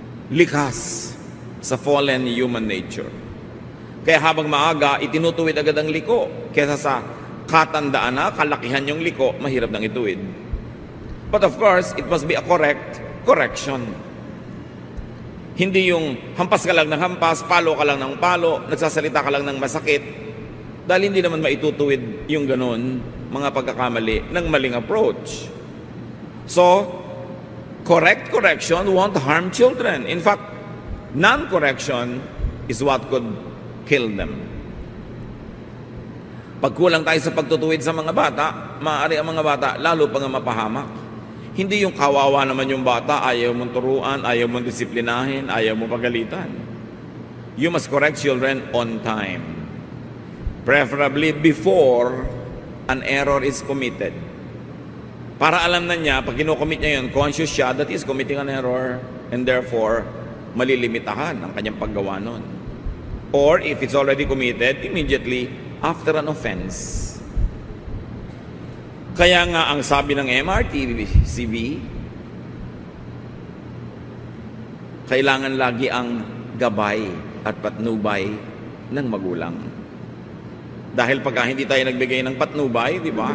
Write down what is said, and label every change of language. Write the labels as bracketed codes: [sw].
[tl] Likas sa [en] fallen human nature. [tl] Kaya habang maaga, itinutuwid agad ang liko. Kesa sa katandaan na, kalakihan yung liko, mahirap nang ituwid. [en] But of course, it must be a correction. [tl] Hindi yung hampas ka lang ng hampas, palo ka lang ng palo, nagsasalita ka lang ng masakit. Dahil hindi naman maitutuwid yung ganun, mga pagkakamali ng maling approach. [en] So, correction won't harm children. In fact, non-correction is what could kill them. [tl] Pag kulang tayo sa pagtutuwid sa mga bata, maaari ang mga bata lalo pang mapahamak. Hindi yung kawawa naman yung bata, ayaw mong turuan, ayaw mong disiplinahin, ayaw mong pagalitan. [en] You must correct children on time. Preferably before an error is committed. [tl] Para alam na niya, pag kinocommit niya yun, conscious siya [en] that he is committing an error [tl] and therefore malilimitahan ang kanyang paggawa nun. [en] Or if it's already committed, immediately after an offense. [tl] Kaya nga ang sabi ng MRTCB, kailangan lagi ang gabay at patnubay ng magulang. Dahil pagka hindi tayo nagbigay ng patnubay, di ba?